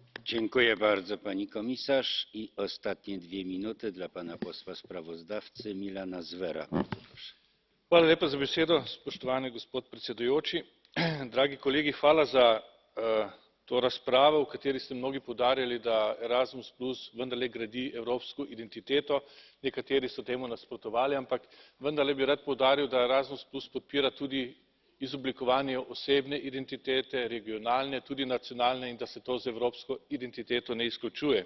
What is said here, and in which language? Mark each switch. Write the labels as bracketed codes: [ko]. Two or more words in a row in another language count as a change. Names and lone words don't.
[pl] Dziękuję bardzo pani komisarz i ostatnie 2 minuty dla pana posła sprawozdawcy Milana Zvera. Proszę. [sl] Hvala lepa za besedo, spoštovani gospod predsedujoči. Dragi kolegi, hvala za to razpravo, v kateri ste mnogi poudarjali, da Erasmus vendarle gradi evropsko identiteto. Nekateri so temu nasprotovali, ampak vendarle bi rad poudaril, da Erasmus podpira tudi izoblikovanje osebne identitete, regionalne, tudi nacionalne, in da se to z evropsko identiteto ne izključuje.